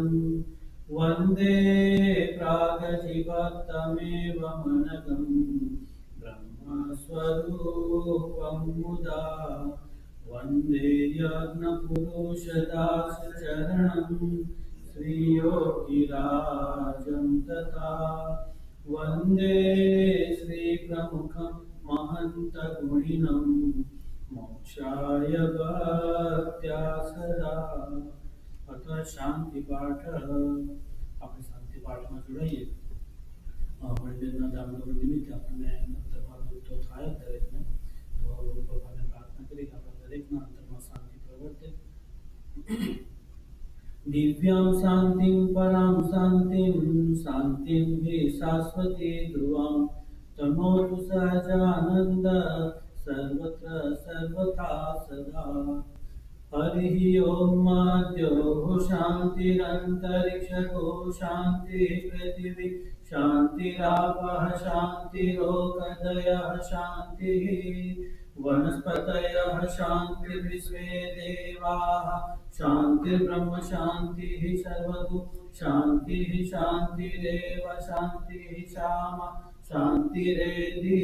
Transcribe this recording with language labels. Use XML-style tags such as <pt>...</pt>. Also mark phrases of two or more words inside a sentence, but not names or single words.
<sa>વંદે પ્રાગજીવક્તમેવ મનગં બ્રહ્મસ્વરૂપં મુદા. વંદે યજ્ઞપુરુષદાસચરણં શ્રીયોગિરાજં તથા. વંદે શ્રી પ્રમુખં महन्तगुणिनं मोक्षाय भक्त्या सदा. अथ शांति पाठ.</sa> <gu>આપણે શાંતિ પાઠમાં જોડાઈએ. મણિબેનના ધામગમન નિમિત્તે આપણને અંતરમાં દુઃખ તો થાય જ દરેકને. તો ભગવાનને પ્રાર્થના કરી કે આપણા દરેકના અંતરમાં શાંતિ પ્રવર્તે.</gu> <sa>दिव्यां शांतिं परां शांतिं शांतिं हि शाश्वती ध्रुवं तनोतु सहजानंद सर्वत्र सर्वथा सदा. हरिः ओम द्यो शान्तिरन्तरिक्षगो शान्तिः पृथिवी शान्तिरापः शान्तिरोगदयः शान्तिः वनस्पतयः शान्तिर्विश्वे देवाः शान्तिर्ब्रह्म शान्तिः सर्वगु शान्तिः शान्तिरेव शान्तिः श्यामा शान्तिरेधि.</sa>